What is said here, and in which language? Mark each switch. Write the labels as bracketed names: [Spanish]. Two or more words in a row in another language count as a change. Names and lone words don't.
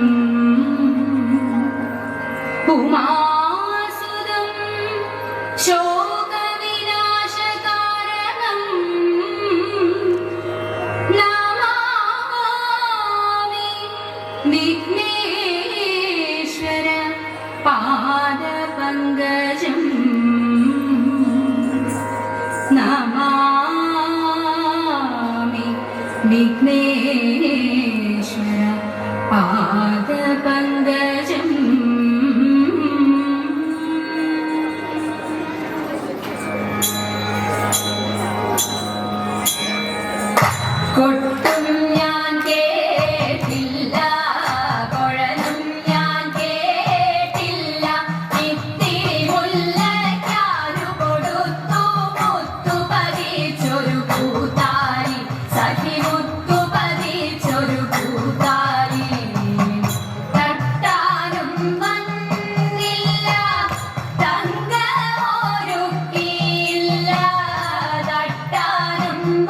[Sanskrit] उमासुदं शोकविनाशकारणं नमामि विघ्नेश्वर पादपङ्कजम् नमामि विघ्नेश्वर पादपङ्कजम् [Malayalam] കൊട്ടും ഞാൻ കേട്ടില്ല കുഴലും ഞാൻ കേട്ടില്ല ഇത്തിരി മുല്ലയ്ക്കാരു കൊടുത്തു മുത്തു പതിച്ചൊരു പൂത്താരി സഖി മുത്തു പതിച്ചൊരു പൂത്താരി തട്ടാനും വന്നില്ല തങ്കമൊരുക്കിയില്ല തട്ടാനും